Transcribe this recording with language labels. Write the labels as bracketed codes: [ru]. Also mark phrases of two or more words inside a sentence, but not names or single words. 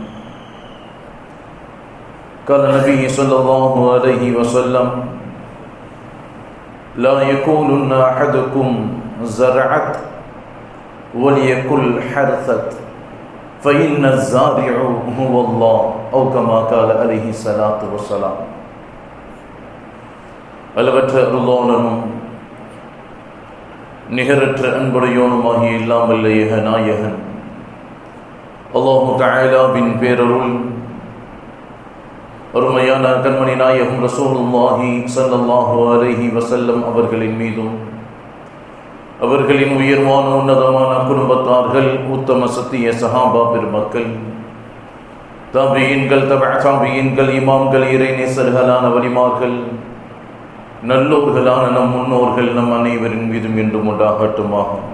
[ar] قال النبي صلى الله عليه وسلم: لا يقولن أحدكم زرعت وليقل حرثت فإن الزارع هو الله، أو كما قال عليه الصلاة والسلام. [ta] அளவற்ற அருளாளனும் நிகரற்ற அன்புடையோனுமாகிய இல்லாமல் ஏக நாயகன் அல்லாஹு தஆலாவின் பேரருள் அருமையான கண்மணி நாயகம் [ar] رسول الله صلى الله عليه وسلم [ta] அவர்களின் மீதும் அவர்களின் உயர்வான உன்னதமான குடும்பத்தார்கள், உத்தம சத்திய சஹாபா பெருமக்கள், தாபியீன்கள், தபஅ தாபியீன்கள், இமாம்கள், இறைநேசர்களான வலிமார்கள், நல்லோர்களான நம் முன்னோர்கள் நம் அனைவரின் மீதும் என்றும் உண்டாகட்டுமாக.